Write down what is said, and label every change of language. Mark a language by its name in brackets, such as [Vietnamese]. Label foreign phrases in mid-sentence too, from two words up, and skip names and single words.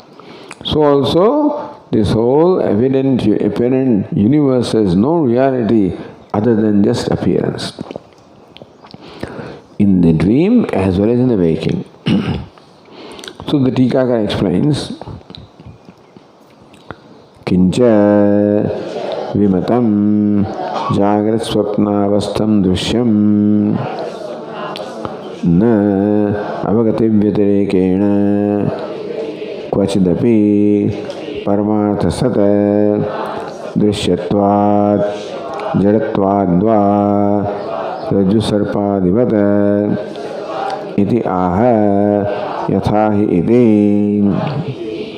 [English] So also, this whole evident, apparent universe has no reality other than just appearance. In the dream as well as in the waking. So the Tikakara explains, [Sanskrit] Kincha Vimatam Jagrat Swapnavastam Drishyam Na Avagati Vyatirekena Kvachidapi Paramartha Sata Drishyatvad Jadatvad Rajju Sarpadivata Iti Aha Yathahi Iti.